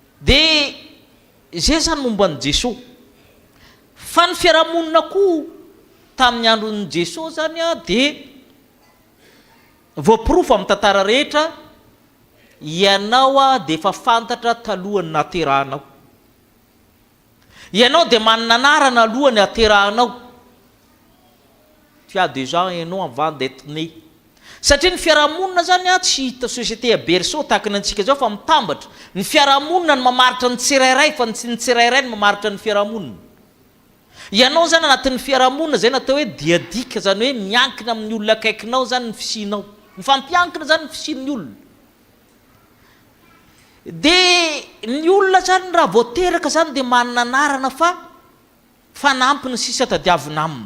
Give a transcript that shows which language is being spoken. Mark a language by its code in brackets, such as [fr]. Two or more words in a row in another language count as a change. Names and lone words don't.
[mg] dia zay zany momba ny jesosy fa ny fiarahamonina koa tamin'ny andron'ny jesosy zany a dia voapirofo amin'ny tantara rehetra ianao a dia efa fantatra talohany naterahanao, ianao dia manana anarana alohany aterahanao. [fr] Tu as déjà un nom avant d'être né. [mg] Satria ny fiarahamonina zany a tsy hita [fr] société à berceau [mg] tahaka ny antsika zao fa mitambatra. Ny fiarahamonina ny mamaritra ny tsirairay fa ny tsirairay ny mamaritra ny fiarahamonina. Ianao zany anatin'ny fiarahamonina zay natao hoe diadika, zany hoe miankina amin'ny olona akaikinao zany ny fisinao, mifampiankina zany ny fisin'ny olona. Dia ny olona zany raha voateraka zany dia manana anarana fa fanampy ny sisa tadiavina aminy.